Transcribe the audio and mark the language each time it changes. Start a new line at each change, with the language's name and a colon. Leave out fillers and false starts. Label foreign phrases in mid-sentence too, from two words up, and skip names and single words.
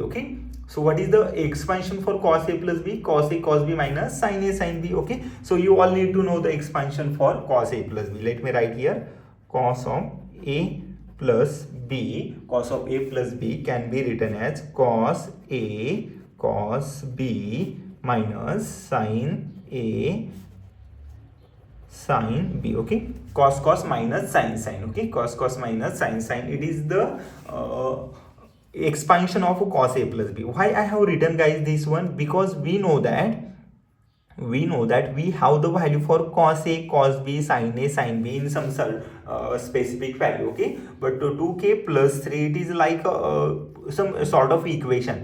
English: Okay, so what is the expansion for cos a plus b? Cos a cos b minus sin a sin b. Okay, so you all need to know the expansion for cos a plus b. Let me write here cos of a plus b. Cos of a plus b can be written as cos a cos b minus sin a sin b. Okay, cos minus sin. Okay, cos minus sin. It is the expansion of cos a plus b. Why I have written, guys, this one? Because we know that we have the value for cos a cos b sin b in some specific value. Okay, but to 2k plus 3 it is like some sort of equation.